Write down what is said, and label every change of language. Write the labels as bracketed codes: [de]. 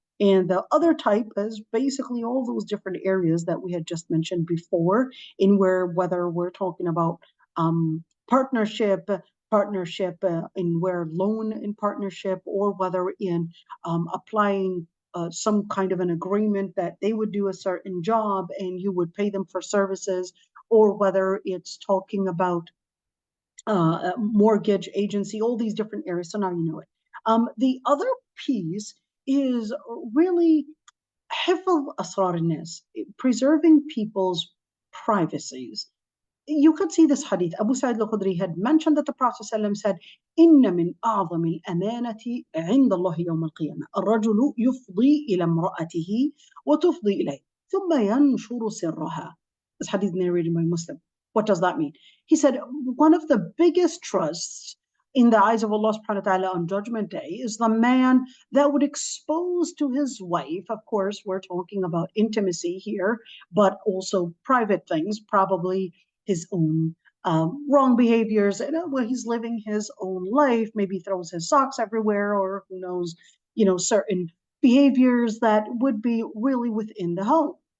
[en] And the other type is basically all those different areas that we had just mentioned before, in where whether we're talking about partnership, in where loan in partnership, or whether in applying some kind of an agreement that they would do a certain job and you would pay them for services, or whether it's talking about mortgage agency, all these different areas. So now you know it. The other piece is really [ar] حفظ أسرار الناس, [en] preserving people's privacies. You could see this hadith. Abu Sa'id al-Khudri had mentioned that the Prophet ﷺ said, [ar] إن من أعظم الأمانة عند الله يوم القيامة الرجل يفضي إلى امرأته وتفضي إليه ثم ينشر سرها. [en] This hadith narrated by Muslim. What does that mean? He said, one of the biggest trusts in the eyes of Allah subhanahu wa ta'ala on Judgment Day is the man that would expose to his wife, of course, we're talking about intimacy here, but also private things, probably his own wrong behaviors, and where he's living his own life, maybe throws his socks everywhere, or who knows, certain behaviors that would be really within the home.